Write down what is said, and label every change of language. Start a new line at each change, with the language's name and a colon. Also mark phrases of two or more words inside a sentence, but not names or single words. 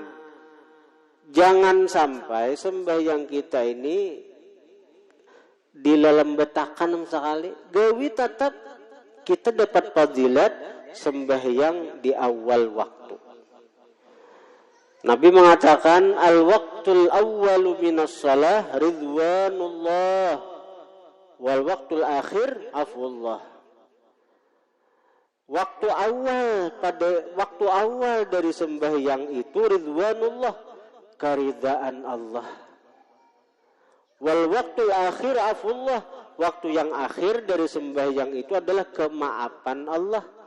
Indonesian: Jangan sampai sembahyang kita ini dilelembetakan sekali. Gawi tetap kita dapat fadilat sembahyang di awal waktu. Nabi mengatakan
Arabic: الوقت الأول من الصلاة رضوان الله والوقت الآخر عفو الله.
Indonesian: Waktu awal dari sembahyang itu ridwanullah, keridaan Allah.
Arabic: والوقت الآخر عفو الله,
Indonesian: waktu yang akhir dari sembahyang itu adalah kemaafan Allah.